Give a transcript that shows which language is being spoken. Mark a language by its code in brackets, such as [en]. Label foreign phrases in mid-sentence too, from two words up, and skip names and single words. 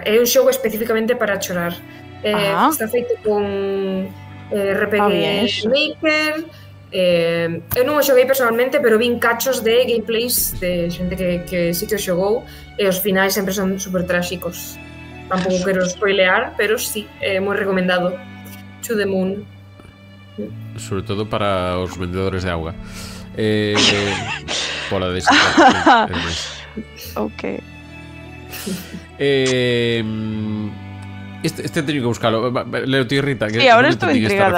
[gl] É un xogo especificamente para chorar. Está feito con RPG Maker. Eu non o xoguei personalmente, pero vin cachos de gameplays de xente que sí que o xogou, e os finais sempre son super tráxicos. Tampouco quero spoilear, pero sí, é moi recomendado. To the Moon. Sobre todo para os vendedores de auga. Pola de Ok. Este teño que buscalo. Leo ti, Rita, que sí, ahora estou intrigada.